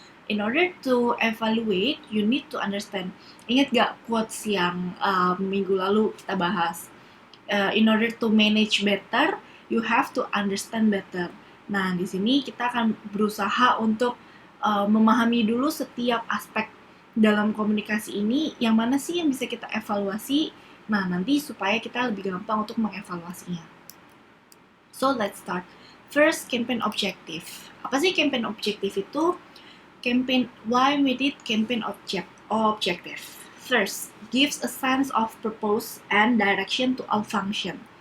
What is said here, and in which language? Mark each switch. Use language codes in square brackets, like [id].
[en] In order to evaluate, you need to understand. [id] Ingat gak quotes yang minggu lalu kita bahas? [en] In order to manage better, you have to understand better. [id] Nah, di sini kita akan berusaha untuk memahami dulu setiap aspek dalam komunikasi ini, yang mana sih yang bisa kita evaluasi. Nah, nanti supaya kita lebih gampang untuk mengevaluasinya. [en] So, let's start. [id] First, campaign objective. Apa sih campaign objective itu? [en] Why we did campaign objective? First, gives a sense of purpose and direction to all function.